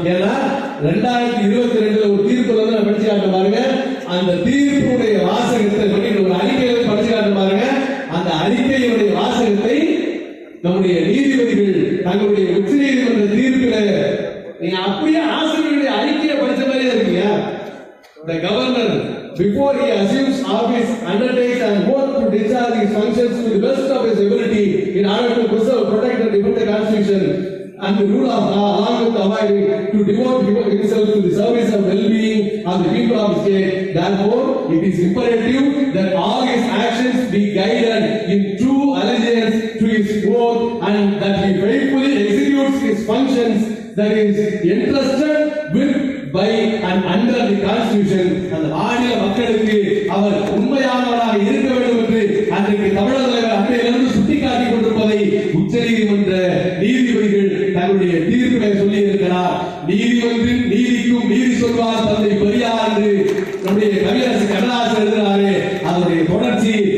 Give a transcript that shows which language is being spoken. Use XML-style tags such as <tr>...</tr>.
<ta>ஏன்னா 2022 ஒரு தீர்ப்பு நான் படிச்சு காட்ட பாருங்க. அந்த தீர்ப்புடைய வாசகத்தை ஒரு அறிக்கையை படிச்சு காட்ட பாருங்க. அந்த அறிக்கையுடைய வாசகத்தை நம்முடைய நீதிபதிகள் தங்களுடைய உச்ச நீதிமன்ற தீர்ப்பில நீங்க அப்படியே ஆசிரியருடைய அறிக்கையை படிச்ச மாதிரியே இருக்கீங்க.</ta> <en>The governor, before he assumes office, undertakes and works to discharge his functions to the best of his ability in order to preserve, protect and defend the Constitution and the rule of law, along with avoiding to devote himself to the service and well-being of the people of the state. Therefore, it is imperative that all his actions be guided in true allegiance to his oath and that he faithfully executes his functions that is entrusted with by and under the Constitution.</en> <ta>அந்த மாநில மக்களுக்கு அவர் உண்மையானவராக இருக்க வேண்டும் என்று அன்றைக்கு தமிழக தலைவர் அன்றையிலிருந்து சுட்டிக்காட்டிக் கொண்டிருப்பதை உச்ச நீதிமன்ற நீதிபதிகள் தங்களுடைய தீர்ப்பினை சொல்லி இருக்கிறார். நீதிமன்றின் நீதிக்கும் நீதி சொல்வார் தந்தை பெரியார் என்று நம்முடைய கவியரசு கண்ணதாசன் எழுதினாரே, அதனுடைய தொடர்ச்சி</ta>